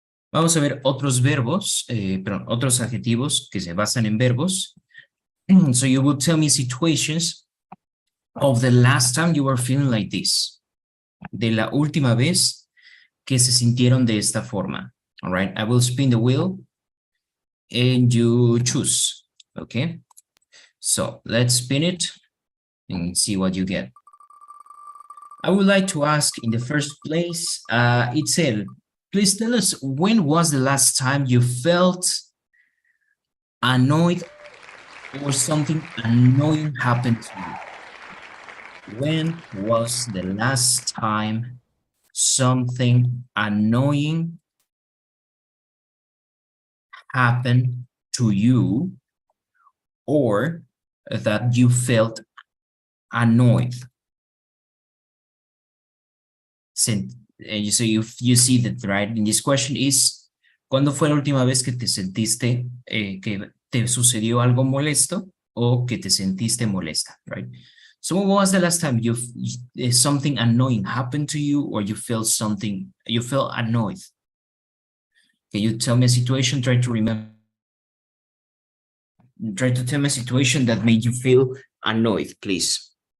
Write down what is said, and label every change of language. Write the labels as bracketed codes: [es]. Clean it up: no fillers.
[es] Vamos a ver otros verbos, perdón, otros adjetivos que se basan en verbos. [en] So you will tell me situations of the last time you were feeling like this. [es] De la última vez que se sintieron de esta forma. [en] All right, I will spin the wheel and you choose. Okay, so let's spin it and see what you get. I would like to ask in the first place, Itzel, please tell us, when was the last time you felt annoyed or something annoying happened to you? When was the last time something annoying happened to you or that you felt annoyed? so you see that, right? In this question is, [es] ¿cuándo fue la última vez que te sentiste que te sucedió algo molesto o que te sentiste molesta, right? [en] So when was the last time something annoying happened to you, or you felt annoyed? Can you tell me a situation? Try to remember. Try to tell me a situation that made you feel annoyed, please.